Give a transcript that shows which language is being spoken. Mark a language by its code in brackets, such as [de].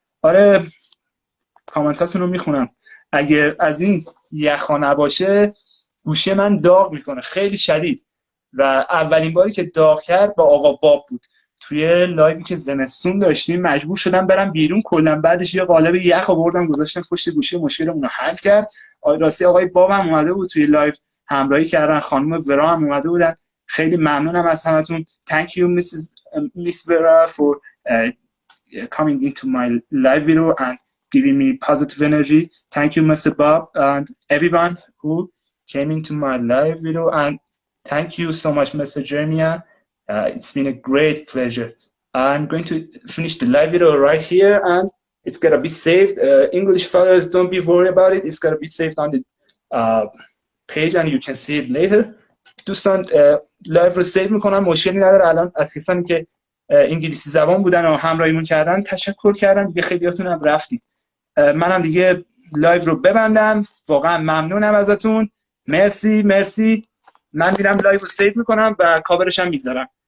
[fa] آره کامنتاتون رو میخونم. اگه از این یخا نباشه گوشی من داغ میکنه خیلی شدید و اولین باری که داغ کرد با آقا باب بود. توی لایوی که زمستون داشتیم مجبور شدم برم بیرون، کلا بعدش یه قالب یخ آوردم گذاشتم پشت گوشی، مشکلمون رو حل کرد. راستی آقای باب هم اومده بود توی لایو همراهی کردن، خانم ورا هم اومده بودن. خیلی ممنونم از همتون. [en] Thank you Miss Vera for coming into my live video and giving me positive energy. Thank you Mr. Bob and everyone who came into my live video, and thank you so much Mr. Jermia. It's been a great pleasure. I'm going to finish the live video right here and it's gonna be saved. English followers, don't be worried about it. It's gonna be saved on the page and you can see it later. [fa] دوستان لایو رو سیو میکنم، مشکلی نداره. الان از کسانی که انگلیسی زبان بودن و همراهیمون کردن تشکر کردم دیگه، خیلیاتون هم رفتید. منم دیگه لایو رو ببندم. واقعا ممنونم ازتون. مرسی مرسی. من میرم لایو رو سیو میکنم و کاورش هم میذارم.